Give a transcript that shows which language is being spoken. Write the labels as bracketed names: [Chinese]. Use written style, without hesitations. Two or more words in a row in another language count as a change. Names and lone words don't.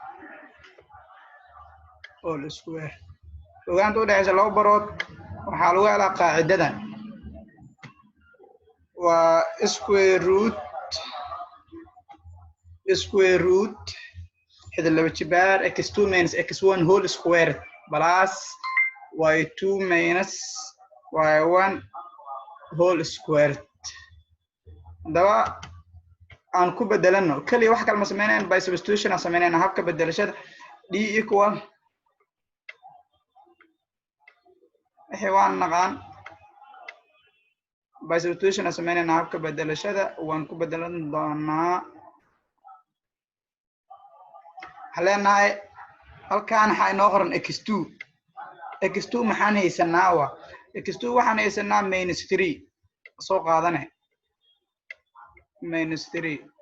[English] all square [Somali] fogaanta u dhaxaysa laba barood waxaa lagu helaa qaacidadan waa [English] square root [Somali] xid laba jibaar [English] x2 minus x1 whole squared plus y2 minus y1 whole squared [Somali] hadaba aan ku bedelano kaliya wax kale ma sameynayaan [English] by substitution [Somali] aan sameynayna habka bedelashada [English] d equal [Somali] waan naqaan [English] by substitution [Somali] aan sameynayna habka bedelashada waan ku bedelan doonaa haleenahay halkaan waxa inoo qoran x2 maxaan haysanaa x2 waxaan haysanaa minus 3 soo qaadane minus 3